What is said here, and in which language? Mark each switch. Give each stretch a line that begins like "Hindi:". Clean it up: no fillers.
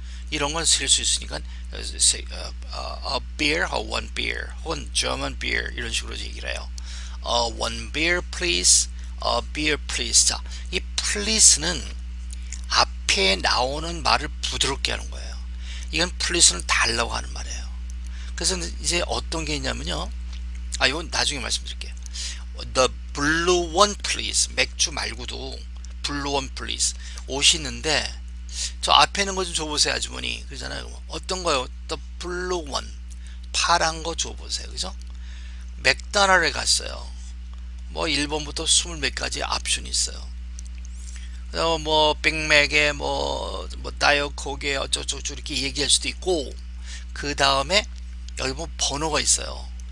Korean: 이런 건 쓸 수 있으니까
English: a beer or one beer
Korean: 혹은 German beer 이런 식으로 얘기를 해요.
English: one beer please, a beer please.
Korean: 자, 이 please는 앞에 나오는 말을 부드럽게 하는 거예요. 이건 please는 달라고 하는 말이에요. 그래서 이제 어떤 게 있냐면요. 이건 나중에 말씀드릴게요.
English: The blue one please.
Korean: 맥주 말고도
English: blue one please.
Korean: 옷이 있는데 저 앞에 있는 거 좀 줘보세요 아주머니 그러잖아요. 어떤 거요?
English: The blue one.
Korean: 파란 거 줘보세요. 그죠? 맥도날드에 갔어요. 뭐 1번부터 20몇 가지 옵션이 있어요. 뭐 빅맥에 뭐 다이어 콕에 어쩌고저쩌고 이렇게 얘기할 수도 있고, 그 다음에 여기 뭐 번호가 있어요.